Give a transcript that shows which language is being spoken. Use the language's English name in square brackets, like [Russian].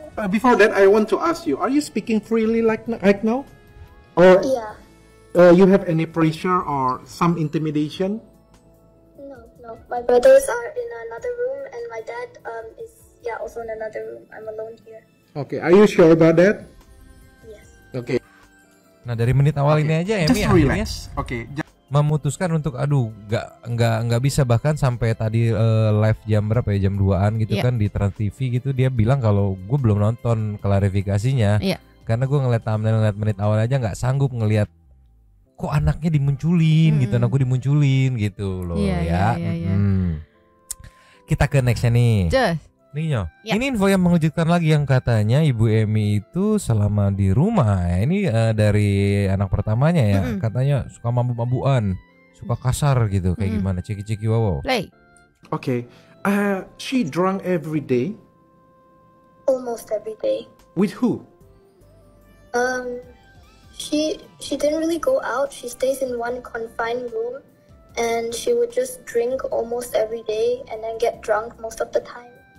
[English] Before that, I want to ask you: are you speaking freely right now, or you have any pressure or some intimidation? No. My brothers are in another room, and my dad is also in another room. I'm alone here. Okay, are you sure about that? Yes. Okay. [Indonesian] Nah, dari menit awal ini aja Emi akhirnya memutuskan untuk nggak bisa bahkan sampai tadi live jam berapa ya, jam 2-an gitu kan di Trans TV gitu, dia bilang kalau gue belum nonton klarifikasinya karena gue ngeliat thumbnail, ngeliat menit awal aja nggak sanggup ngeliat kok anaknya dimunculin gitu, anakku dimunculin gitu loh ya. Kita ke nextnya nih. Nyoh, ini info yang mengejutkan lagi yang katanya Ibu Emi itu selama di rumah, ini dari anak pertamanya ya, katanya suka mabuk-mabukan, suka kasar gitu, kayak gimana? Ceki wow. [English] Play. Okay, she drunk every day. Almost every day. With who? She didn't really go out. She stays in one confined room, and she would just drink almost every day and then get drunk most of the time.